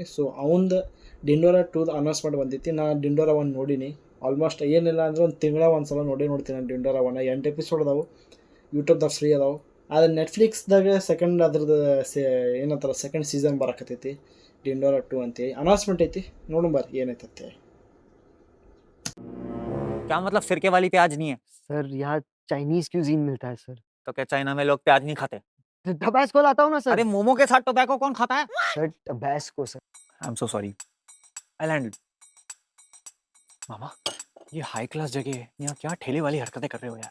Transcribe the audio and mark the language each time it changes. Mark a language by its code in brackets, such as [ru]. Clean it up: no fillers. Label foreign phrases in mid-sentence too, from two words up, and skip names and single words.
[kn] ಸೊ ಅವಂದು ಡಿಂಡೋರ 2 ಅನೌನ್ಸ್ಮೆಂಟ್ ಬಂದೈತಿ. ನಾನು ಡಿಂಡೋರ 1 ನೋಡೀನಿ. ಆಲ್ಮೋಸ್ಟ್ ಏನಿಲ್ಲ ಅಂದ್ರೆ ಒಂದು ತಿಂಗಳ ಒಂದು ಸಲ ನೋಡ್ತೀನಿ ನಾನು ಡಿಂಡೋರ 1. 8 ಎಪಿಸೋಡ್ ಅದಾವೆ, ಯೂಟ್ಯೂಬ್ದಾಗ ಫ್ರೀ ಅದಾವೆ. ಆದರೆ ನೆಟ್ಫ್ಲಿಕ್ಸ್ದಾಗ ಸೆಕೆಂಡ್ ಅದ್ರದ್ದು ಏನಂತಾರೆ [en] second season [kn] ಬರಕತ್ತೈತಿ ಡಿಂಡೋರ 2 ಅಂತೇಳಿ ಅನೌನ್ಸ್ಮೆಂಟ್ ಐತಿ. ನೋಡೋಣ ಬರ್ರಿ ಏನೈತೆ. [hi] क्या मतलब सिरके वाली प्याज नहीं है? सर यहाँ [en] Chinese cuisine [hi] मिलता है सर। तो क्या चाइना में लोग प्याज नहीं खाते? टबैस्को लाता हूँ ना सर। अरे मोमो के साथ टोबैको कौन खाता है? सर टबैस्को सर। [en] I am so sorry, I land. [hi] मामा ये [en] high class [hi] जगह है, यहाँ क्या ठेले वाली हरकतें कर रहे हो यार?